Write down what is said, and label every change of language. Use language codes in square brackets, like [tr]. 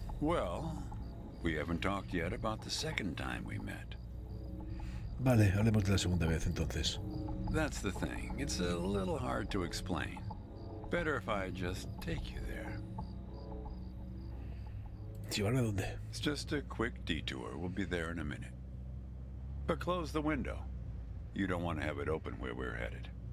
[en] Well, we haven't talked yet about the second time we met. [es] Vale, hablemos de la segunda vez entonces. [en] That's the thing. It's a little hard to explain. Better if I just take you there. [es] ¿Llevarme a dónde? [en] It's just a quick detour. We'll be there in a minute. But close the window. You don't want to have it open where we're headed.